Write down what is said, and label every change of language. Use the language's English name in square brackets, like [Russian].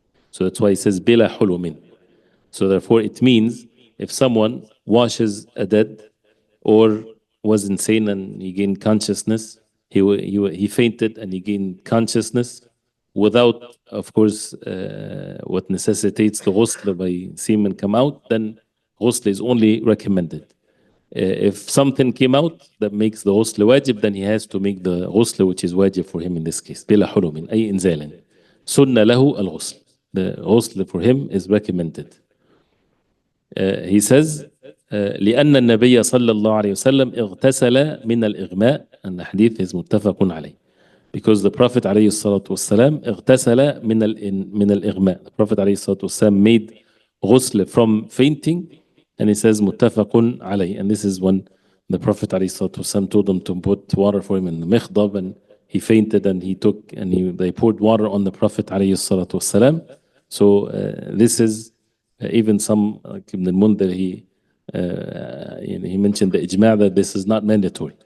[English] So that's why he says [Arabic] بلا حلم. [English] So therefore it means if someone washes a dead or was insane and he gained consciousness, he fainted and he gained consciousness without, of course, what necessitates the ghusl by semen come out, then ghusl is only recommended. If something came out that makes the ghusl wajib, then he has to make the ghusl which is wajib for him in this case. [Arabic] بلا حلم أي إنزال. سنة له الغسل. [English] The ghusl for him is recommended. He says [Arabic] لأن النبي صلى الله عليه وسلم اغتسل من الإغماء, [English] and the hadith is [Arabic] متفق عليه, [English] because the Prophet [Arabic] عليه الصلاة والسلام اغتسل من الإغماء. [English] The Prophet عليه الصلاة والسلام made ghusl from fainting, and he says متفق عليه, and this is when the Prophet عليه الصلاة والسلام told him to put water for him in the mikhdab, and he fainted, and they poured water on the Prophet عليه الصلاة والسلام. So this is even some, like Ibn al-Mundhir, he mentioned the ijma' that this is not mandatory.